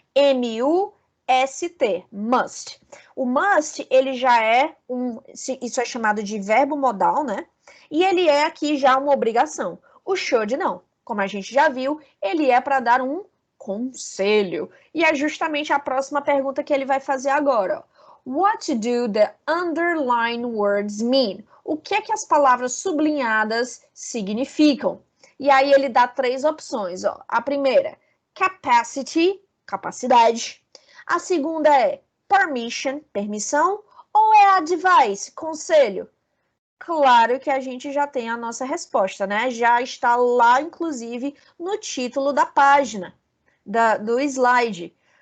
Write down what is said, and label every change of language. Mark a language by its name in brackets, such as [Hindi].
[Portuguese] M-U-S-T, must. O must, ele já é isso é chamado de verbo modal, né? E ele é aqui já uma obrigação. O should não. Como a gente já viu, ele é para dar um conselho. E é justamente a próxima pergunta que ele vai fazer agora. [English] What do the underlined words mean? [Portuguese] O que é que as palavras sublinhadas significam? E aí ele dá 3 opções. Ó. A primeira, capacity, capacidade. A segunda é permission, permissão. Ou é advice, conselho? Claro que a gente já tem a nossa resposta, né? Já está lá, inclusive, no título da página, do slide.